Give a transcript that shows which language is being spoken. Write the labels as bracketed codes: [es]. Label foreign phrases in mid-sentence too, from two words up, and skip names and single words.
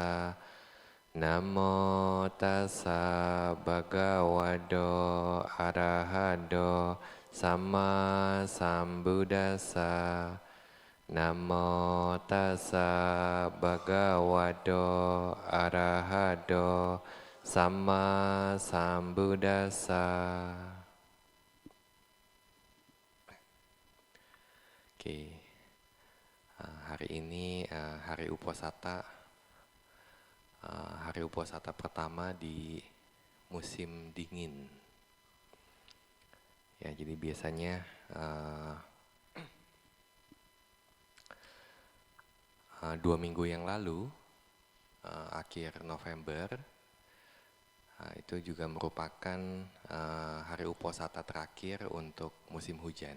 [pi] Namo tassa bhagavato arahato samma sambuddhassa. Namo tassa bhagavato arahato samma sambuddhassa. [id] Oke, hari ini hari Uposatha, hari Uposatha pertama di musim dingin. Ya, jadi biasanya 2 minggu yang lalu, akhir November, itu juga merupakan hari Uposatha terakhir untuk musim hujan.